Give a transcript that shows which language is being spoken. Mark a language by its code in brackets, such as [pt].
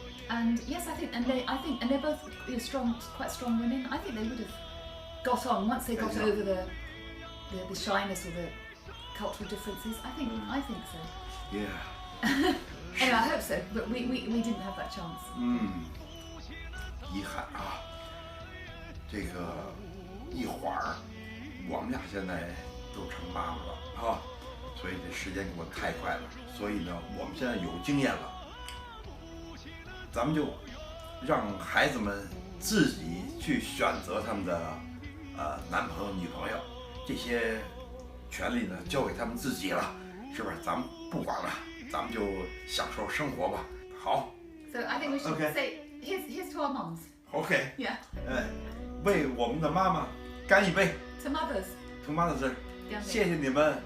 [en] And yes, I think they're both quite strong women. I think they would have got on once they got over the shyness or the cultural differences. I think so. Yeah. Anyway, I hope so, but we didn't have that chance. [zh] 遗憾啊，这个一会儿我们俩现在都成妈妈了啊，所以这时间过得太快了。所以呢，我们现在有经验了。咱们就让孩子们自己去选择他们的男朋友、女朋友，这些权利呢交给他们自己了，是不是？咱们不管了，咱们就享受生活吧。好。 [en] So I think we should say here's to our moms. Okay. Yeah. [zh] 为我们的妈妈干一杯。 [en] To mothers. To mothers. [zh] 谢谢你们。